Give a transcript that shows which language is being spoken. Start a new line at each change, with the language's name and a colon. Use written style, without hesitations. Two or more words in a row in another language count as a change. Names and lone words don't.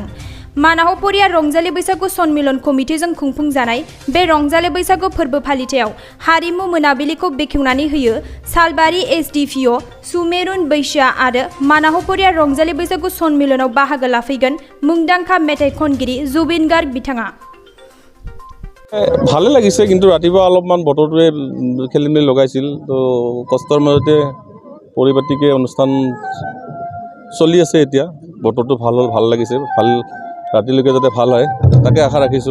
Bodo: मानाहपरिया रंजालि बैसागु सन्मिलन कमिटिजों खुंफुंजानाय बे रंजालि बैसागु फोरबो फालिथायाव हारिमु मोनाबिलिखौ बेखेवनानै होयो सालबारि एसडिपिअ सुमेरुन बैश्या आरो मानाहपरिया रंजालि बैसागु सन्मिलनाव बाहागो लाफैगोन मुंदांखा मेथाइ खनगिरि जुबिन गार्ग बिथाङा।
Assamese: ভালে লাগিছে কিন্তু ৰাতিপুৱা অলপমান বতৰটোৱে খেলিমেলি লগাইছিল তো কষ্টৰ মাজতে পৰিপাটিকে অনুষ্ঠান চলি আছে। এতিয়া বতৰটো ভাল লাগিছে, ভাল ৰাতিলৈকে যাতে ভাল হয় তাকে আশা ৰাখিছোঁ।